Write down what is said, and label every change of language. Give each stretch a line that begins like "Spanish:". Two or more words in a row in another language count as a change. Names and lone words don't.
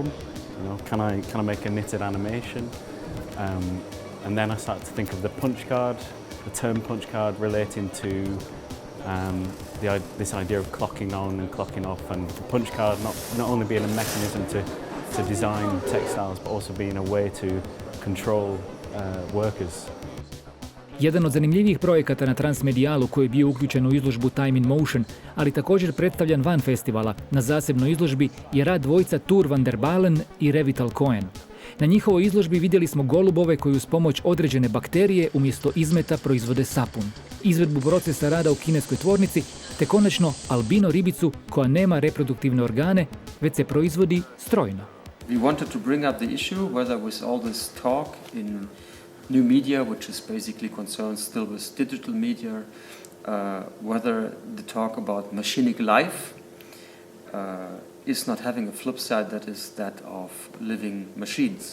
English: You know, can I make a knitted animation? And then I started to think of the punch card, the term punch card relating to this idea of clocking on and clocking off, and the punch card not only being a mechanism to design textiles, but also being a way to control workers.
Croatian: Jedan od zanimljivijih projekata na Transmedijalu koji je bio uključen u izložbu Time in Motion, ali također predstavljan van festivala na zasebnoj izložbi, je rad dvojica Tur van der Balen i Revital Cohen. Na njihovoj izložbi vidjeli smo golubove koji uz pomoć određene bakterije umjesto izmeta proizvode sapun, izvedbu procesa rada u kineskoj tvornici, te konačno albino ribicu koja nema reproduktivne organe, već se proizvodi strojno.
English: We wanted to bring up the issue whether with all this talk in new media, which is basically concerned still with digital media, whether the talk about machinic life is not having a flip side, that is that of living machines.